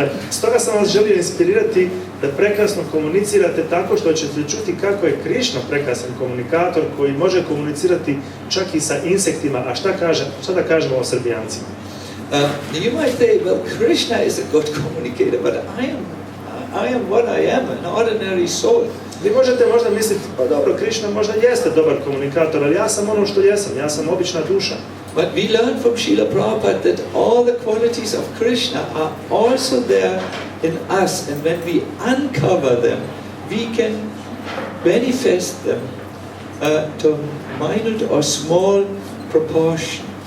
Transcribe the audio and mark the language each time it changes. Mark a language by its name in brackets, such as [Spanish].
[Bosnian] Stoga sam vas želio inspirirati da prekrasno komunicirate tako što ćete čuti kako je Krišna prekrasan komunikator koji može komunicirati čak i sa insektima, a šta da kažemo o Srbijancima? [English] You might say, well, Krishna is a good communicator, but I am what I am, an ordinary soul. [Bosnian] Vi možete možda misliti, pa dobro, Krišna možda jeste dobar komunikator, ali ja sam ono što jesam, ja sam obična duša. [English] But we learn from Srila Prabhupada that all the qualities of Krishna are also there in us, and when we uncover them, we can manifest them to minute or small proportion.